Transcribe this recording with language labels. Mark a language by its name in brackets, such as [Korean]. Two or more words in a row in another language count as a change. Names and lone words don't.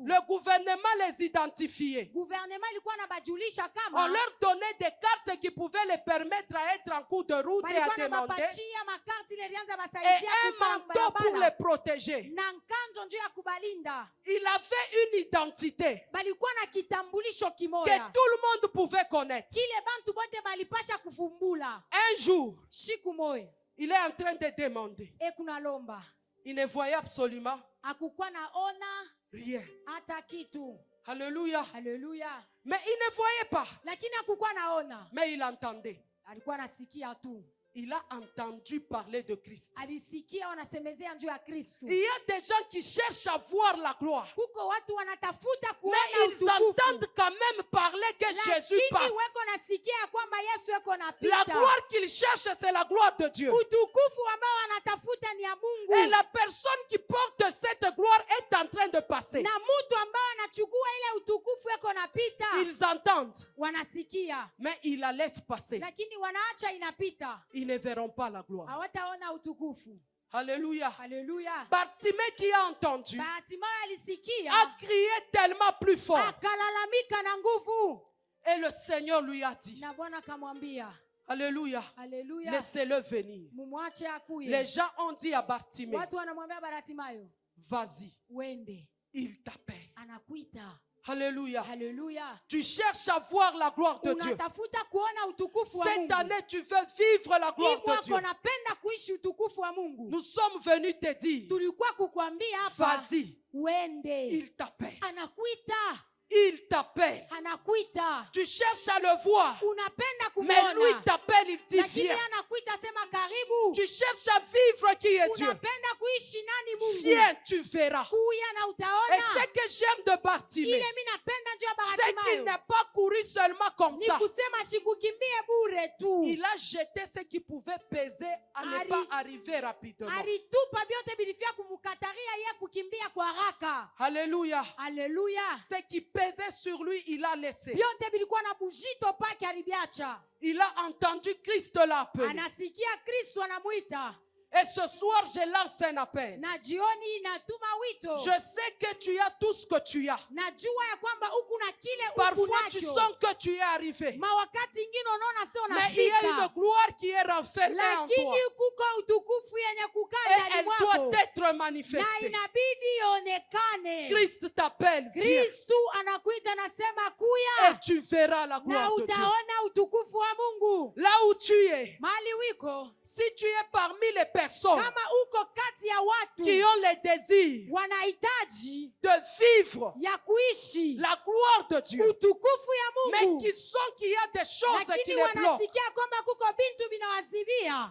[French] le gouvernement les identifiait. [Swahili] gouvernement ilikuwa na bajulisha [French] On [Swahili] kama [French] leur donnait des cartes qui pouvaient les permettre à être en cours de route et à [Swahili] balikuwa na [French] demander, [Swahili] bapatia makarti ile ilianza [French] et [Swahili] basaidia [French] un manteau pour les protéger. [Swahili] na nkanjo njuu ya kubalinda. [French] Il avait une identité [Swahili] Balikuwa na kitambulisho [French] que [Swahili] kimoya [French] tout le monde pouvait connaître. [Swahili] kile bantu bote balipasha kufumbula. [French] Un jour, [Swahili] Siku moya [French] il est en train de demander. [Swahili] kuna lomba, [French] Il ne voyait absolument [Swahili] akukuwa naona [French] rien. [Swahili] hata kitu. [French] Alléluia. [Swahili] Haleluya! [French] Mais il ne voyait pas. [Swahili] Lakini akukuwa naona, [French] Mais il entendait. [Swahili] alikuwa nasikia tu. [French] Il a entendu parler de Christ. [Swahili] Alisikia wanasemezea njuu ya Kristo. [French] Il y a des gens qui cherchent à voir la gloire. [Swahili] Kuko watu wanatafuta kuona [French] Mais ils [Swahili] utukufu, [French] entendent quand même parler que Jésus [Swahili] lakini [French] passe. [Swahili] weko nasikia kwamba Yesu eko [French] La [Swahili] napita. [French] gloire qu'ils cherchent, c'est la gloire de Dieu. [Swahili] Utukufu ambao wanatafuta ni ya Mungu. [French] Et la personne qui porte cette gloire est en train de passer. [Swahili] Na mtu ambao anachukua ile utukufu eko napita. [French] Ils entendent, [Swahili] Wanasikia, [French] mais ils la laissent passer. [Swahili] lakini wanaacha inapita. [French] Ils ne verront pas la gloire. [Swahili] Hawataona utukufu. [French] Alléluia. [Swahili] Haleluya! [French] Bartimée qui a entendu [Swahili] Bartimayo alisikia, [French] a crié tellement plus fort. [Swahili] akalalamika na nguvu. [French] Et le Seigneur lui a dit, [Swahili] Na Bwana akamwambia, [French] Alléluia, [Swahili] haleluya, [French] laissez-le venir. [Swahili] mumwache akuye. [French] Les gens ont dit à Bartimée, [Swahili] Watu wanamwambia Bartimayo, [French] vas-y, [Swahili] wende, [French] il t'appelle. [Swahili] anakuita. [French] Alléluia. [Swahili] Haleluya! [French] Tu cherches à voir la gloire de Dieu. [Swahili] Unatafuta kuona utukufu wa [French] Cette [Swahili] Mungu. [French] année, tu veux vivre la gloire [Swahili] Hii [French] de Dieu. [Swahili] mwaka unapenda kuishi utukufu wa Mungu. [French] Nous sommes venus te dire, [Swahili] Tulikuwa kukwambia hapa, [French] vas-y, [Swahili] wende. [French] il t'appelle. [Swahili] Anakuita, [French] Il t'appelle. [Swahili] anakuita. [French] Tu cherches à le voir, [Swahili] Unapenda [French] mais lui [Swahili] kumwona, [French] t'appelle, il dit [Swahili] lakini [French] viens. [Swahili] anakuita, sema karibu. [French] Tu cherches à vivre qui est Dieu. [Swahili] Unapenda kuishi nani Mungu? [French] Viens, tu verras. [Swahili] Kuya na [French] Et [Swahili] utaona. [French] ce que j'aime de Bartimée, [Swahili] Ile mimi napenda njoo ya [French] c'est qu'il [Swahili] Bartimayo, [French] n'est pas couru seulement comme [Swahili] ni [French] ça. [Swahili] kusema sikukimbie bure tu. [French] Il a jeté ce qui pouvait peser à ne [Swahili] Ari- [French] pas arriver rapidement. [Swahili] Alitupa vyote vilifia kumkataria yeye kukimbia kwa haraka. [French] Alléluia. [Swahili] Haleluya! [French] Ce qui pesait sur lui, il a laissé. [Swahili] Vyote vilikuwa na bujito pake aliviacha. [French] Il a entendu Christ l'appeler. [Swahili] Anasikia Kristo anamuita. [French] Et ce soir, je lance un appel. [Swahili] Na jioni natuma wito. [French] Je sais que tu as tout ce que tu as. [Swahili] Najua ya kwamba uku na kile uku [French] Parfois, tu [Swahili] nacho. [French] sens que tu es arrivé. [Swahili] Mawakati ingine unaona sio [French] Mais il y a une [Swahili] nafika. [French] gloire qui est renfermée en toi. [Swahili] Lakini kuko utukufu yenye kukaa [French] Et [Swahili] ndani [French] elle [Swahili] mwako. [French] doit être [Swahili] Na [French] manifestée. [Swahili] inabidi ionekane. [French] Christ t'appelle, viens. [Swahili] Kristu anakuita, nasema [French] Et [Swahili] kuya. [French] tu verras la [Swahili] Na [French] gloire de Dieu. [Swahili] utaona utukufu wa Mungu. [French] Là où tu es, [Swahili] Mali wiko. [French] si tu es parmi les personnes [Swahili] Kama uko kati ya watu [French] qui ont le désir [Swahili] wanahitaji [French] de vivre [Swahili] ya kuishi [French] la gloire de Dieu, [Swahili] utukufu ya [French] mais [Swahili] Mungu, [French] qu'il y a des choses qui [Swahili] lakini [French] les bloquent, [Swahili] wanasikia kwamba kuko bintu vinawazibia,